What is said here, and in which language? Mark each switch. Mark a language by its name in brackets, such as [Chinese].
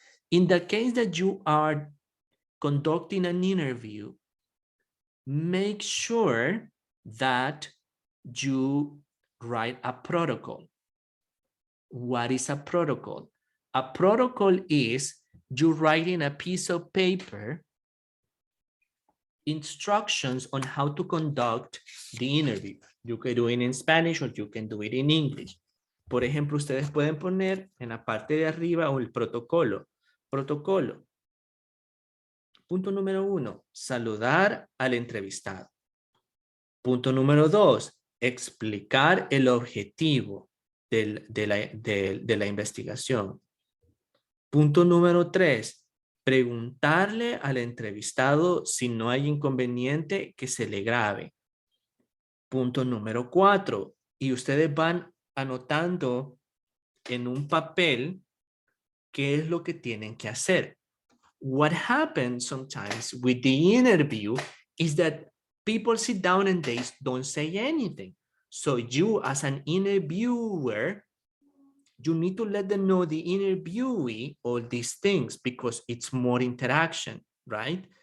[English] In the case that you are conducting an interview, make sure that you write a protocol. What is a protocol? A protocol is you writing a piece of paper instructions on how to conduct the interview. You can do it in Spanish or you can do it in English. [Spanish] Por ejemplo, ustedes pueden poner en la parte de arriba el protocolo. Protocolo. Punto número 1, saludar al entrevistado. Punto número 2, explicar el objetivo de la investigación. Punto número 3, preguntarle al entrevistado si no hay inconveniente que se le grabe. Punto número 4, y ustedes van anotando en un papel qué es lo que tienen que hacer. [English] What happens sometimes with the interview is that people sit down and they don't say anything. So you, as an interviewer, you need to let them know, the interviewee, all these things, because it's more interaction, right?